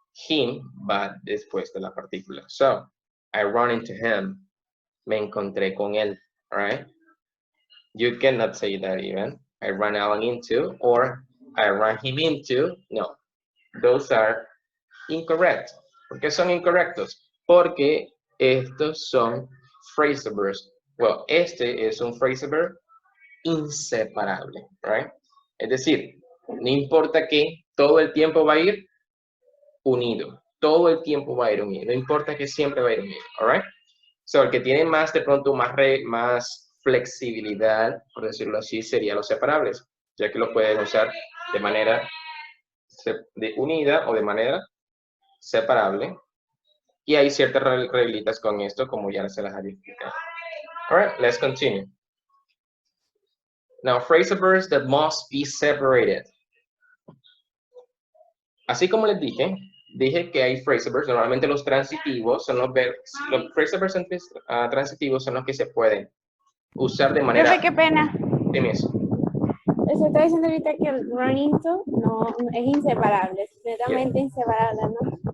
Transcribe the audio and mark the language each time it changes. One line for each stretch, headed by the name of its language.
Spanish: Him va después de la partícula.
English: So, I run into him.
Spanish: Me encontré con él, right?
English: You cannot say that even. I ran Alan into, or I ran him into. No, those are incorrect.
Spanish: ¿Por qué son incorrectos? Porque estos son phrasal verbs. Well, este es un phrasal verb inseparable, right? Es decir, no importa que todo el tiempo va a ir unido. Todo el tiempo va a ir unido. No importa que siempre va a ir unido, all right? So, el que tiene más, de pronto, más flexibilidad, por decirlo así, serían los separables, ya que lo pueden usar de manera unida o de manera separable. Y hay ciertas reglitas con esto, como ya se las había explicado.
English: All right, let's continue. Now, phrasal verbs that must be separated.
Spanish: Así como les dije que hay phrasal verbs, normalmente los transitivos son los phrasal verbs transitivos son los que se pueden usar de manera... Profe, qué pena. Dime eso. Eso está diciendo ahorita que el run into no es inseparable, es completamente inseparable, ¿no?